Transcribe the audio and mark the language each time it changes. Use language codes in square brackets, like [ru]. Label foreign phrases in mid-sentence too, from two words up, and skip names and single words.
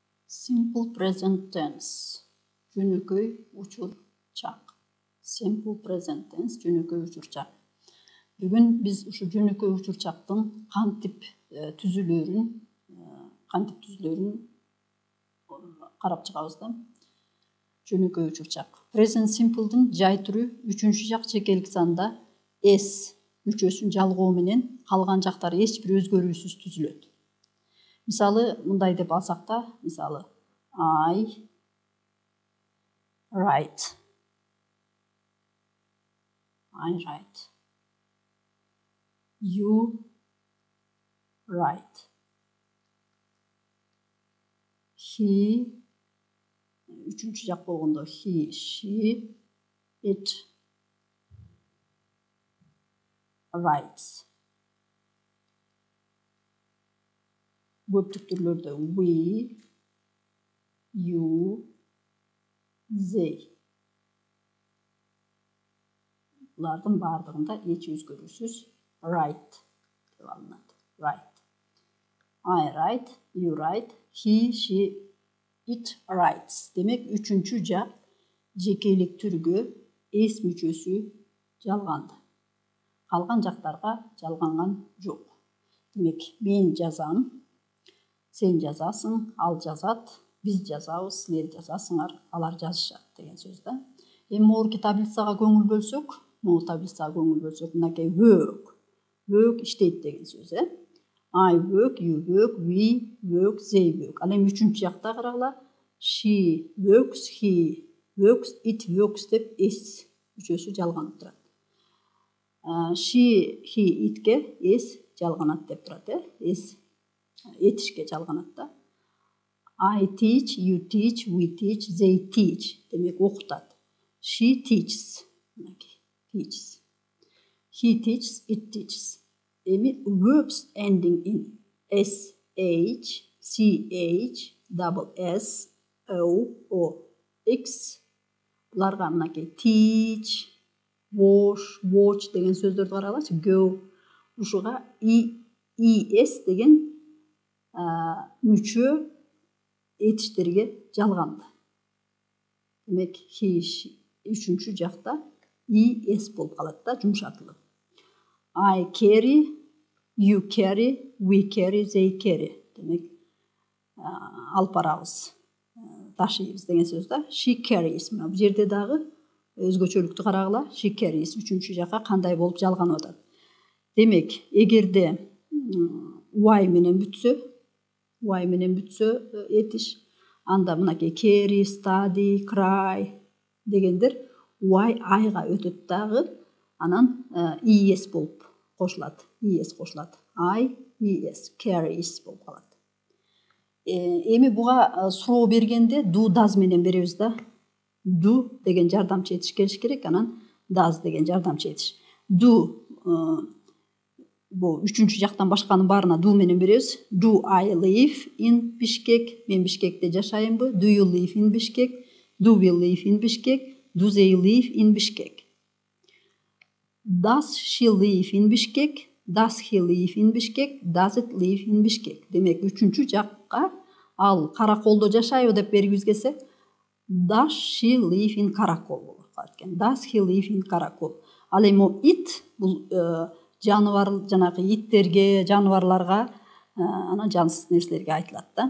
[en] Simple present tense. [ky] Жөнөкөй учурчак. [en] Simple present tense [ky] жөнөкөй учурчак. Бүгүн биз ушу жөнөкөй учурчактын кантип түзүлөрүн карап чыгабыз да. Жөнөкөй учурчак. [en] Present simple'дын [ky] жай түрү 3-жак чекелик санда s мүчөсүн жалгоо менен калган жактары эч бир өзгөрүүсүз түзүлөт. Мисалы, мындай деп алсак та, мисалы, [en] I write. You write. He, [ky] üçüncü жак болгондо [en] he, she, it writes. [ky] Көптүк түрлөрдө [en] we, you, they. [ky] Булардын бардыгында эч өзгөрүүсүз write деп алынат. [en] Write. I write, you write, he, she, it writes. [ky] Демек, үчүнчү жак жекелик түргө s мүчөсү жалганды. Калган жактарга жалганган жок. Демек, мен жазам, сен жазасың, ал жазат, биз жазабыз, силер жазасыңар, алар жазышат деген сөз да. Эми могуки таблицага көңүл бөлсөк, мынакей work иштейт деген сөз, [en] I work, you work, we work, they work. [ky] Ал эми үчүнчү жакта карагыла, [en] she works, he works, it works [ky] деп s мүчөсү жалганып турат. [en] She, he, [ky] itке s жалганат деп турат, s этишке жалганат да. [en] I teach, you teach, we teach, they teach. [ky] Демек, окутат. [en] She teaches. Teaches. He teaches, it teaches. [ky] Эми [en] verbs ending in s, h, c, h, double s, o, x. [ky] Буларга мынакей [en] teach, wash, watch [ky] деген сөздөрдү карагылачы. Go. Ушуга es деген мүчө этиштерге жалганды. Демек, [en] he, she, [ky] үчүнчү жакта es болуп калат да, жумшатылып. [en] I carry, you carry, we carry, they carry. [ky] Демек, алып барабыз, ташыйбыз деген сөз да. [en] She carries. [ky] Бул жерде дагы өзгөчөлүктү карагыла. [en] She carries [ky] үчүнчү жакка кандай болуп жалганып атат. Демек, эгерде y менен бүтсө этиш, анда мынакей [en] carry, study, cry [ky] дегендер y айга өтөт дагы, анан es болуп кошулат. Es кошулат. [en] I, es, carries [ky] болуп калат. Эми буга суроо бергенде [en] do, does [ky] менен беребиз да. Do деген жардамчы этиш келиш керек, анан does деген жардамчы этиш. Do бул үчүнчү жактан башканын баарына do менен беребиз. [en] Do I live in Bishkek? [ky] Мен Бишкекте жашайынбы? [en] Do you live in Bishkek? Do we live in Bishkek? Do they live in Bishkek? Does she live in Bishkek? Does he live in Bishkek? Does it live in Bishkek? [ky] Демек, үчүнчү жакка ал Караколдо жашайбы деп бергибиз келсе, [en] Does she live in Karakol [ky] болуп калат экен. [en] Does he live in Karakol? [ky] Ал эми it бул жаныбар, жанагы иттерге, жаныбарларга, анан жансыз нерселерге айтылат да.